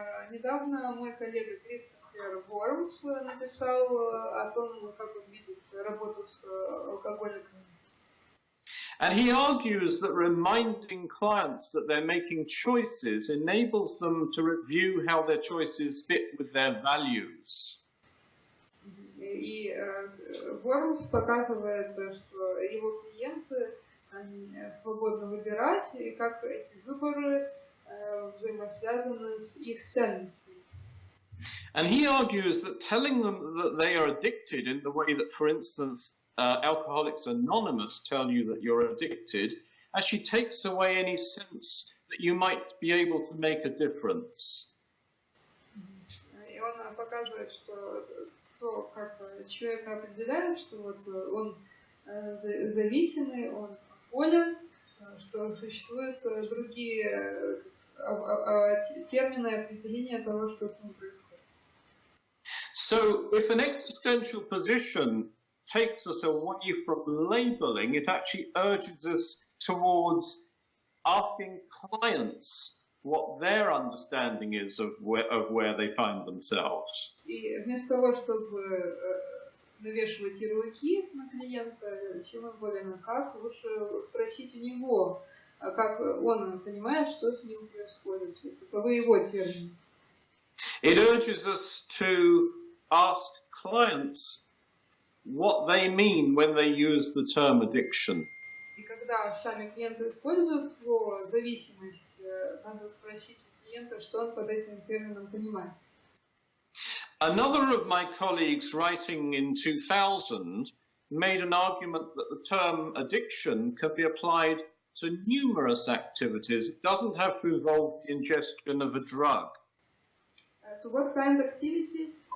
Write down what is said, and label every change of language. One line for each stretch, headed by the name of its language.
Russian: Недавно мой коллега Кристофер Вормс написал о том, как он видит работу с алкоголиками.
English: And he argues that reminding clients that they're making choices enables them to review how their choices fit with their values.
Russian: И Вормс показывает, что его клиенты они свободно выбирать, и как эти выборы взаимосвязаны с их ценностями.
English: And he argues that telling them that they are addicted in the way that, for instance, Alcoholics Anonymous tell you that you're addicted, actually takes away any sense that you might be able to make a difference.
Russian: И он показывает, что то, как человек определяет, что вот он зависимый, он болен, что существуют другие термины определения того, что с ним происходит.
English: So, if an existential position takes us away from labeling, it actually urges us towards asking clients what their understanding is of where they find themselves.
Russian: И вместо того, чтобы навешивать ярлыки на клиента, чем он болен, как лучше спросить у него, как он понимает, что с ним происходит, каковы его термины.
English: It urges us to ask clients what they mean when they use the term addiction.
Russian: И когда сами клиенты используют слово зависимость, надо спросить у клиента, что он под этим термином понимает.
English: Another of my colleagues, writing in 2000, made an argument that the term addiction can be applied to numerous activities. It doesn't have to involve the ingestion of a drug. To what kind of activity?